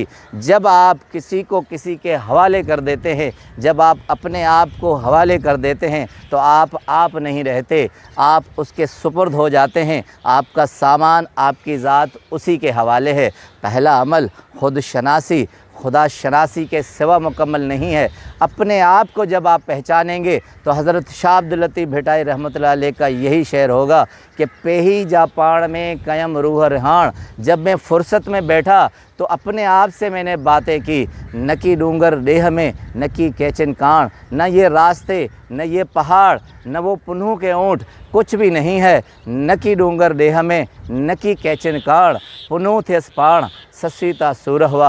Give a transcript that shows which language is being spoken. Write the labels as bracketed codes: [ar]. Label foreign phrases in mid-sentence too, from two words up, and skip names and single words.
[ur] جب آپ کسی کو کسی کے حوالے کر دیتے ہیں، جب آپ اپنے آپ کو حوالے کر دیتے ہیں تو آپ نہیں رہتے، آپ اس کے سپرد ہو جاتے ہیں. آپ کا سامان، آپ کی ذات اسی کے حوالے ہے. پہلا عمل خود شناسی، خدا شناسی کے سوا مکمل نہیں ہے. اپنے آپ کو جب آپ پہچانیں گے تو حضرت شاہ عبداللطیف بھٹائی رحمۃ اللہ علیہ کا یہی شعر ہوگا کہ [sd] پيهي جا پاڻ ۾ ڪيم روح رهاڻ. [ur] جب میں فرصت میں بیٹھا تو اپنے آپ سے میں نے باتیں کی, [sd] نه ڪي ڏونگر ڏيهه ۾، نه ڪي ڪيچن ڪان, [ur] نہ یہ راستے، نہ یہ پہاڑ، نہ وہ پنوں کے اونٹ، کچھ بھی نہیں ہے. [sd] نه ڪي ڏونگر ڏيهه ۾، نه ڪي ڪيچن ڪان، پنهونءَ ٿي سپاڻ سسيتا سورهوا.